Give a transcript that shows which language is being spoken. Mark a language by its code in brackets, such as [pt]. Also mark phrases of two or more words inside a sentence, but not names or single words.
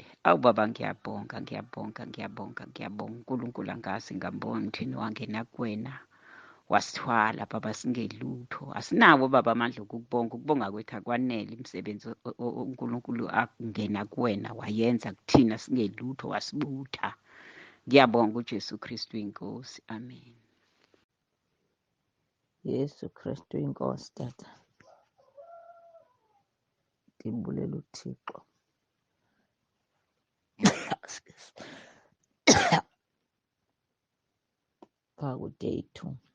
[zu] Awu baba ngiyabonga uNkulunkulu angazi ngambonga ngithini wangena kuwena wasithwala baba singelutho. Asinawo baba amandla okukubonga. Ukubonga kwethu akwanele. Imisebenzi uNkulunkulu akungena kuwena wayenza kuthina singelutho wasibutha. Ngiyabonga uJesu Kristu inkosi. Amen. [xh] Yesu Kristu inkosi tata. Ndibulela uThixo. [en] Day 2.